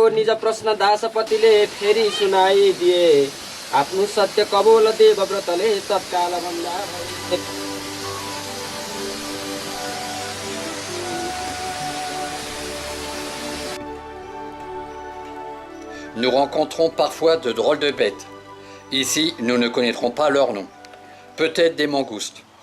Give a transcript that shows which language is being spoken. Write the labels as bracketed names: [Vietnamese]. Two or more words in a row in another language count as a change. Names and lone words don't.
[Nepali] निज प्रश्न दासपतिले फेरि सुनाइदिए आफ्नो सत्य कबोल देवव्रतले तत्काल भन्दा [French] Nous rencontrons parfois de drôles de bêtes. Ici, nous ne connaîtrons pas leur nom. Peut-être des mangoustes.